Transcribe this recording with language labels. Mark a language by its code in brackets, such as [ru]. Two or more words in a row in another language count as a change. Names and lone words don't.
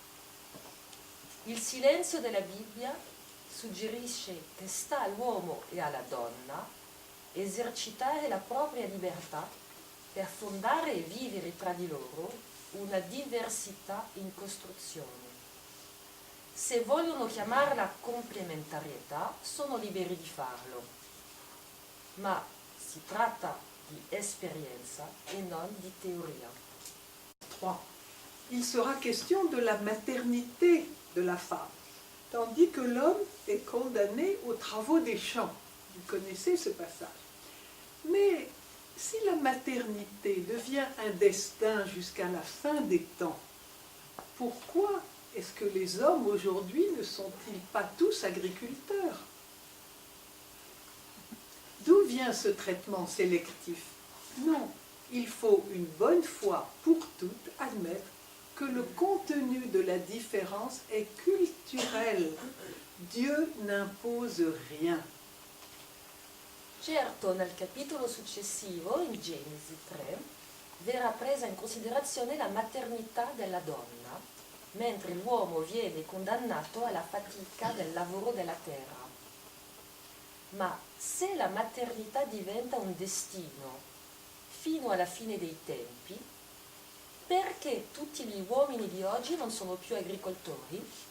[it] Il silenzio della Bibbia suggerisce che sta all'uomo e alla donna esercitare la propria libertà per fondare e vivere tra di loro una diversità in costruzione. Se vogliono chiamarla complementarietà, sono liberi di farlo, ma si tratta di esperienza e non di teoria. 3. [fr] Il sera question de la maternité de la femme, tandis que l'homme est condamné aux travaux des champs. Vous connaissez ce passage. Mais si la maternité devient un destin jusqu'à la fin des temps, pourquoi est-ce que les hommes aujourd'hui ne sont-ils pas tous agriculteurs? D'où vient ce traitement sélectif? Non, il faut une bonne fois pour toutes admettre que le contenu de la différence est culturel. Dieu n'impose rien. [it] Certo, nel capitolo successivo, in Genesi 3, verrà presa in considerazione la maternità della donna, mentre l'uomo viene condannato alla fatica del lavoro della terra. Ma se la maternità diventa un destino fino alla fine dei tempi, perché tutti gli uomini di oggi non sono più agricoltori?